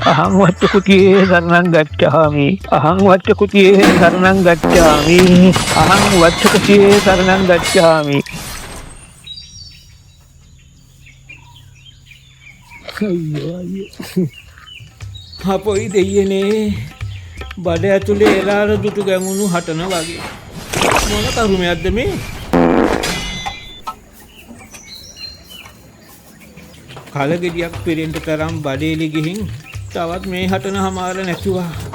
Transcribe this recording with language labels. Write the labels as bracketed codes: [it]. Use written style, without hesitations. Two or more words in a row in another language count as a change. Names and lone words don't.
[pi] अहं वट्टकुटिये शरणं गच्छामि अहं वट्टकुटिये शरणं गच्छामि अहं वट्टकुटिये शरणं गच्छामि [si] අපොයි දෙයියනේ බඩ ඇතුලේ එලාර දුටු ගැමුණු හටන වගේ මොන කරුමයක්ද මේ කලගෙඩියක් පෙරෙන්න තරම් බඩේලි ගිහින් තවත් මේ හටන හමාර නැතුවා